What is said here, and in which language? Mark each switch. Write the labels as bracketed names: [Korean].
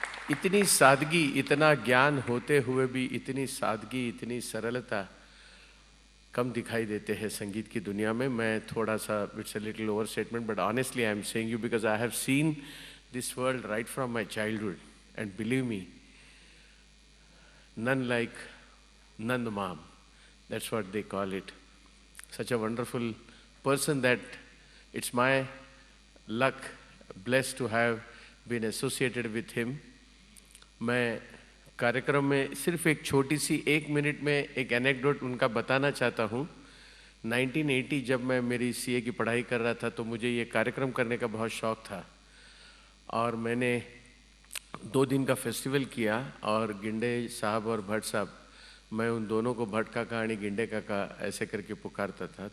[Hindi] इतनी सादगी, इतना ज्ञान होते हुए भी इतनी सादगी, इतनी सरलता कम दिखाई देते हैं संगीत की दुनिया में। मैं थोड़ा सा, [English] It's a little over statement, but honestly I am saying you because I have seen this world right from my childhood and believe me, none like Nand Mam, that's what they call it. Such a wonderful person that it's my luck, blessed to have been associated with him. [Hindi] मैं कार्यक्रम में सिर्फ एक छोटी सी 1 minute में एक anecdote उनका बताना चाहता हूँ। 1980 जब मैं मेरी CA की पढ़ाई कर रहा था तो मुझे ये कार्यक्रम करने का बहुत शौक था और मैंने 2 दिन का फेस्टिवल किया और गिंडे साहब और भट्ट साहब, मैं उन दोनों को भट्ट काका आणि गिंडे काका ऐसे करके पुकारता था।